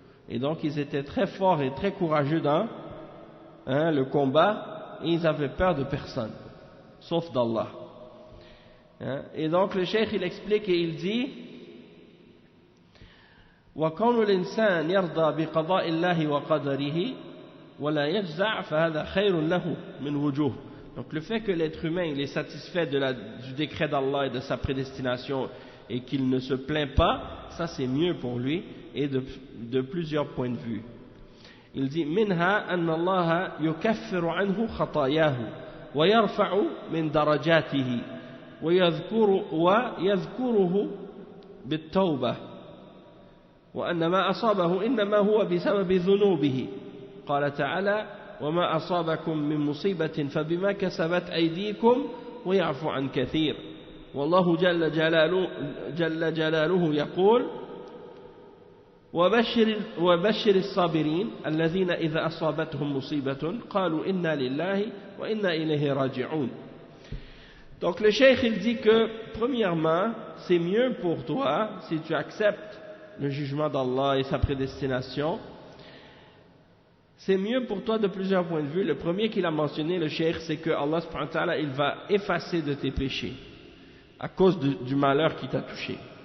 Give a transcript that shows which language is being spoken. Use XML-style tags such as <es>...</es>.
<fr>Et donc ils étaient très forts et très courageux dans le combat, et ils avaient peur de personne, sauf d'Allah. Et donc le cheikh il explique et il dit</fr> <ar>وَكَوْنُ الْإِنسَانِ يَرْضَى بِقَضَاءِ اللَّهِ وَقَدَرِهِ ولا يجزع فهذا خير له من وجوه.</ar> <fr>Donc le fait que l'être humain il est satisfait du décret d'Allah et de sa prédestination et qu'il ne se plaint pas, ça c'est mieux pour lui et de plusieurs points de vue. Il dit</fr> <ar>منها أن الله يكفر عنه خطاياه ويرفع من درجاته ويذكره بالتوبة وأن ما أصابه إنما هو بسبب ذنوبه. قال تعالى وما أصابكم من مصيبة فبما كسبت أيديكم ويعفو عن كثير والله جل جلاله يقول وبشر الصابرين الذين إذا أصابتهم مصيبة قالوا إنا لله وإنا إليه راجعون.</ar> <fr>Donc le cheikh il dit que premièrement c'est mieux pour toi si tu acceptes le jugement d'Allah et sa prédestination, c'est mieux pour toi de plusieurs points de vue. Le premier qu'il a mentionné, le cheikh, c'est que Allah subhanahu wa ta'ala il va effacer de tes péchés à cause du malheur qui t'a touché.</fr>